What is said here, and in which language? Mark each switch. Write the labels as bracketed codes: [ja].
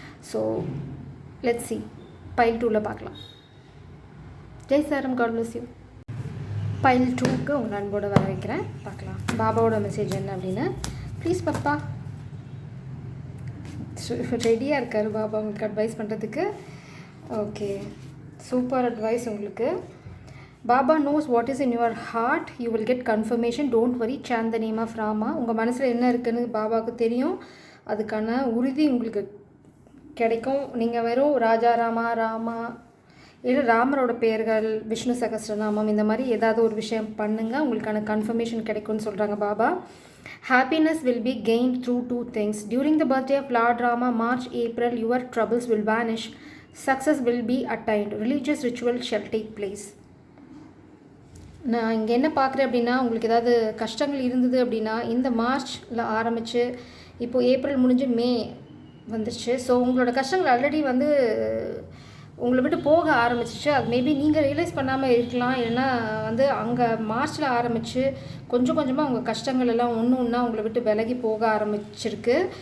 [en] so let's see, [ta] file 2ல் பார்க்கலாம். ஜெய் சாரம், [en] God bless you. [ta] பைல் 2க்கு உங்கள் அன்போடு வர வைக்கிறேன். பார்க்கலாம் பாபாவோட மெசேஜ் என்ன அப்படின்னு. ப்ளீஸ் பாப்பா. ரெடியாக இருக்கார் பாபா உங்களுக்கு அட்வைஸ் பண்ணுறதுக்கு. ஓகே, சூப்பர் அட்வைஸ் உங்களுக்கு. [en] Baba knows what is in your heart. You will get confirmation. Don't worry. Chant the name of Rama. [ta] உங்கள் மனசில் என்ன இருக்குன்னு பாபாவுக்கு தெரியும். அதுக்கான உறுதி உங்களுக்கு கிடைக்கும். நீங்கள் வெறும் ராஜா ராமா, ராமா இல்லை ராமரோட பெயர்கள், விஷ்ணு சகஸ்ரநாமம், இந்த மாதிரி ஏதாவது ஒரு விஷயம் பண்ணுங்கள், உங்களுக்கான கன்ஃபர்மேஷன் கிடைக்கும்னு சொல்கிறாங்க Baba. [en] Happiness will be gained through 2 things. During the birthday of Lord Rama, March, April, your troubles will vanish. Success will be attained. Religious ritual shall take place. [ta] நான் இங்கே என்ன பார்க்குறேன் அப்படின்னா, உங்களுக்கு ஏதாவது கஷ்டங்கள் இருந்தது அப்படின்னா இந்த மார்ச்சில் ஆரம்பித்து இப்போது ஏப்ரல் முடிஞ்சு மே வந்துருச்சு. ஸோ உங்களோட கஷ்டங்கள் ஆல்ரெடி வந்து உங்களை விட்டு போக ஆரம்பிச்சிச்சு. அது மேபி நீங்கள் ரியலைஸ் பண்ணாமல் இருக்கலாம். ஏன்னா வந்து அங்கே மார்ச்சில் ஆரம்பித்து கொஞ்சம் கொஞ்சமாக உங்கள் கஷ்டங்கள் எல்லாம் ஒன்று ஒன்றா உங்களை விட்டு விலகி போக ஆரம்பிச்சிருக்கு.